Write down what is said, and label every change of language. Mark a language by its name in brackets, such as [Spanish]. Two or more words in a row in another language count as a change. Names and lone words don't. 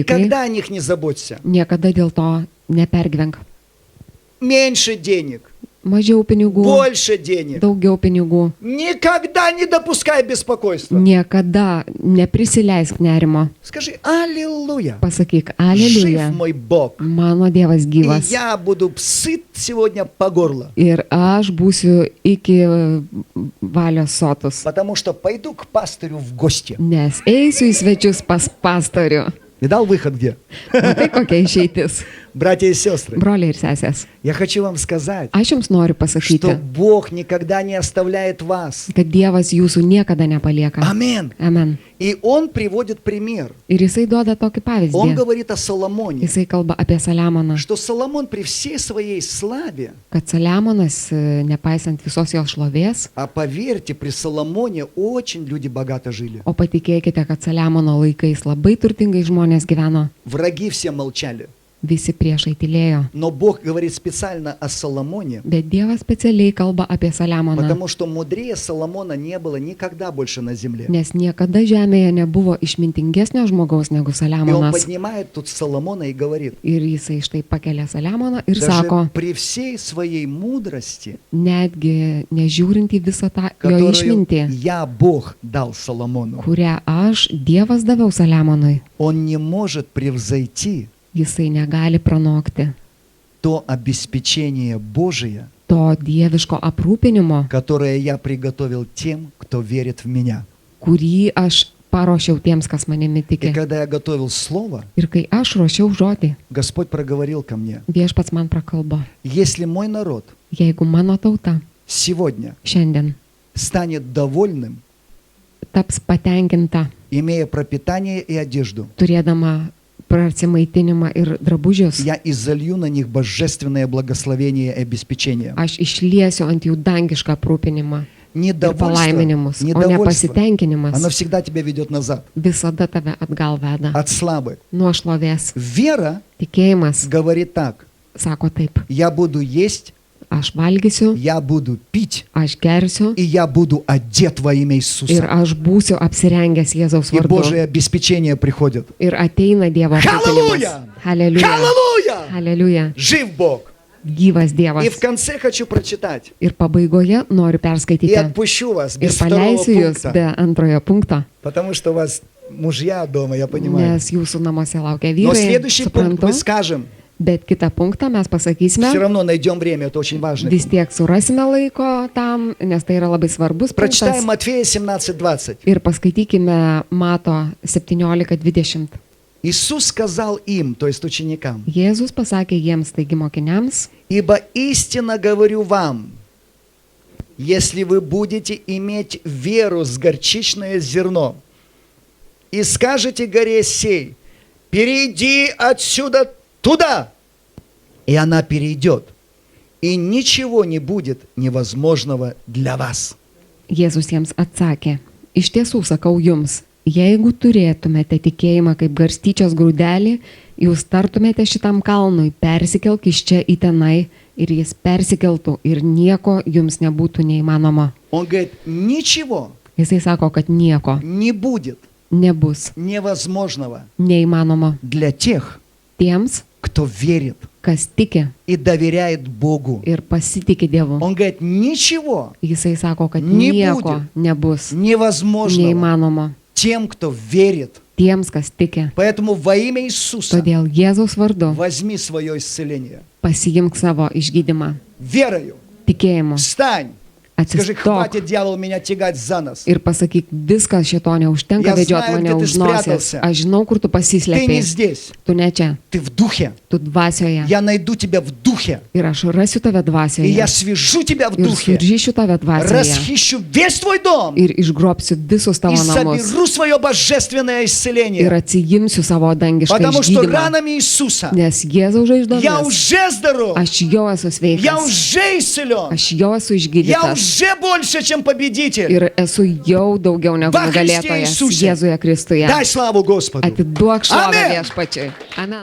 [Russian] Никогда о них не заботься. [Lithuanian] Niekada dėl to nepergyvenk. [Russian] Меньше денег, [Lithuanian] Mažiau pinigų, [Russian] больше денег. [Lithuanian] daugiau pinigų. [Russian] Никогда не допускай беспокойства. [Lithuanian] Niekada neprisileisk nerimo. [Russian] Скажи «Аллилуйя». [Lithuanian] Pasakyk, [Russian] Жив [Lithuanian] aleliuja, [Russian] мой Бог. [Lithuanian] mano Dievas [Russian] И [Lithuanian] gyvas. [Russian] я буду сыт сегодня по горло. [Lithuanian] Ir aš būsiu iki valios sotus. [Russian] Потому что пойду к пастырю в гости. [Lithuanian] Nes eisiu į svečius pas pastorių. [Russian] Видал выход где? [Lithuanian] Tai kokia išeitis. [Russian] Братья и сестры, [Lithuanian] Broliai ir sesės, [Russian] я хочу вам сказать, [Lithuanian] aš jums noriu [Russian] что [Lithuanian] pasakyti, [Russian] Бог никогда не оставляет вас. [Lithuanian] kad Dievas jūsų niekada nepalieka. [Russian] Амин. [Lithuanian] Amen. [Russian] И Он приводит пример. [Lithuanian] Ir jisai duoda tokį [Russian] Он [Lithuanian] pavyzdį. [Russian] говорит о Соломоне, [Lithuanian] Jisai kalba apie Saliamoną, [Russian] что Соломон при всей своей славе, [Lithuanian] kad Saliamonas, nepaisant visos jos šlovės, [Russian] а поверьте, при Соломоне очень люди богато жили. [Lithuanian] o patikėkite, kad Saliamono laikais labai turtingai žmonės gyveno, [Russian] Враги все молчали. [Lithuanian] visi priešai tylėjo. [Russian] Но Бог говорит специально о Соломоне, [Lithuanian] Bet Dievas specialiai kalba apie Saliamoną, [Russian] потому что мудрее Соломона не было никогда больше на земле. [Lithuanian] nes niekada žemėje nebuvo išmintingesnio žmogaus negu [Russian] И он [Lithuanian] Saliamonas. [Russian] поднимает тут Соломона и говорит, [Lithuanian] Ir jisai štai pakelia Saliamoną ir [Russian] даже [Lithuanian] sako, [Russian] при всей своей мудрости, [Lithuanian] netgi nežiūrint į visą tą jo [Russian] которую [Lithuanian] išmintį, [Russian] я, Бог, дал Соломону, [Lithuanian] kurią aš, Dievas, daviau Saliamonui, [Russian] он не может превзойти [Lithuanian] jisai negali pranokti [Russian] то обеспечение Божие, [Lithuanian] to dieviško aprūpinimo, [Russian] которое я приготовил тем, кто верит в меня. [Lithuanian] kurį aš paruošiau tiems, kas manimi [Russian] И [Lithuanian] tiki. [Russian] когда я готовил Слово, [Lithuanian] Ir kai aš ruošiau žodį, [Russian] Господь проговорил ко мне, [Lithuanian] viešpats man prakalbo, [Russian] если мой народ [Lithuanian] jeigu mano tauta [Russian] сегодня [Lithuanian] šiandien [Russian] станет довольным, [Lithuanian] taps patenkinta, [Russian] имея пропитание и одежду, [Lithuanian] turėdama prasimaitinimą ir drabužius, [Russian] я изолью на них божественное благословение и обеспечение. [Lithuanian] aš išliesiu ant jų dangišką aprūpinimą ir [Russian] Недовольство, [Lithuanian] palaiminimus, o ne [Russian] недовольство, [Lithuanian] pasitenkinimas [Russian] оно всегда тебя ведет назад, [Lithuanian] visada tave atgal veda [Russian] от славы. [Lithuanian] nuo šlovės. [Russian] Вера [Lithuanian] Tikėjimas [Russian] говорит так, [Lithuanian] sako taip, [Russian] я буду есть, [Lithuanian] aš valgysiu, [Russian] я буду пить, [Lithuanian] aš gersiu [Russian] и я буду одет во имя [Lithuanian] ir [Russian] Иисуса. [Lithuanian] aš būsiu apsirengęs Jėzaus [Russian] И [Lithuanian] vardu. [Russian] Божие обеспечение приходит. [Lithuanian] Ir ateina Dievo [Russian] Halleluja! [Lithuanian] aprūpinimas. Haleliuja. [Russian] Аллилуйя! [Lithuanian] Haleliuja. [Russian] Жив Бог. [Lithuanian] Gyvas Dievas. [Russian] И в конце хочу прочитать. [Lithuanian] Ir pabaigoje noriu [Russian] И [Lithuanian] perskaityti. [Russian] отпущу вас [Lithuanian] Ir [Russian] без второго [Lithuanian] paleisiu jūs [Russian] пункта. [Lithuanian] be antrojo punkto, [Russian] Потому что у вас мужья дома, я понимаю. [Lithuanian] nes jūsų namuose laukia [Russian] Но [Lithuanian] vyrai. [Russian] следующий пункт [Lithuanian] Suprantu. [Russian] мы скажем. [Lithuanian] Bet kitą punktą mes [Russian] Все [Lithuanian] pasakysime. [Russian] равно найдем время, это очень важно. [Lithuanian] Vis tiek surasime laiko tam, nes tai yra labai svarbus [Russian] Прочитаем [Lithuanian] punktas. [Russian] Матфея 17:20. [Lithuanian] Ir paskaitykime Mato 17:20. [Russian] Иисус сказал им, то есть ученикам, [Lithuanian] Jėzus pasakė jiems, taigi mokiniams, [Russian] «Ибо истинно говорю вам, если вы будете иметь веру с горчичное зерно и скажете горе сей, перейди отсюда туда, и она перейдет, и ничего не будет невозможного для вас». [Lithuanian] Jėzus jiems atsakė, iš tiesų sakau jums, jeigu turėtumėte tikėjimą kaip garstyčios grūdelį, jūs tartumėte šitam kalnui, persikelk iš čia į tenai ir jis persikeltų ir nieko jums nebūtų neįmanoma. [Russian] Он говорит, ничего [Lithuanian] Jisai sako, kad nieko [Russian] не будет [Lithuanian] nebus [Russian] невозможного [Lithuanian] neįmanoma [Russian] для тех, [Lithuanian] tiems, [Russian] кто верит [Lithuanian] kas tiki [Russian] и доверяет Богу. [Lithuanian] ir pasitikė Dievu. [Russian] Он говорит, ничего [Lithuanian] Jisai sako, kad [Russian] Не [Lithuanian] nieko [Russian] будет. [Lithuanian] nebus [Russian] невозможного [Lithuanian] neįmanoma [Russian] тем, кто верит. [Lithuanian] tiems, kas tiki. [Russian] Поэтому во имя Иисуса [Lithuanian] Todėl Jėzaus vardu [Russian] возьми свое исцеление. [Lithuanian] pasiimk savo išgydymą [Russian] Верою [Lithuanian] tikėjimu. [Russian] встань, Скажи, [Lithuanian] atsistok [Russian] хватит, дьявол, меня тягать за нос. [Lithuanian] ir pasakyk, viskas šito neužtenka [Russian] Я [Lithuanian] vedžiot [Russian] знаю, [Lithuanian] mane [Russian] где ты [Lithuanian] už nosies. [Russian] спрятался. [Lithuanian] Aš žinau, kur tu [Russian] Ты не [Lithuanian] pasislėpei. [Russian] здесь, [Lithuanian] Tu ne čia, [Russian] ты в духе. [Lithuanian] tu dvasioje. [Russian] Я найду тебя в духе. [Lithuanian] Ir aš rasiu tave [Russian] И я [Lithuanian] dvasioje. [Russian] свяжу тебя в [Lithuanian] Ir [Russian] духе. [Lithuanian] suryšiu tave dvasioje. [Russian] Расхищу весь твой дом. [Lithuanian] Ir išgrobsiu visus [Russian] И [Lithuanian] tavo namus. [Russian] заберу свое божественное [Lithuanian] Ir [Russian] исцеление. [Lithuanian] atsijimsiu savo dangišką [Russian] Потому что [Lithuanian] išgydymą. [Russian] ранами Иисуса [Lithuanian] Nes Jėzaus [Russian] я [Lithuanian] žaizdomis [Russian] уже здоров. [Lithuanian] aš jau esu [Russian] Я [Lithuanian] sveikas. [Russian] уже исцелен. [Lithuanian] Aš jau esu [Russian] Я [Lithuanian] išgydytas. [Russian] уже больше, чем победитель. [Lithuanian] Ir esu jau daugiau negu [Russian] Во Христе [Lithuanian] nugalėtojas [Russian] Iisuse. [Lithuanian] Jėzuje Kristuje. [Russian] Дай славу Господу. [Lithuanian] Atiduok šlovę [Russian] Amen. [Lithuanian] viešpačiui. Amen.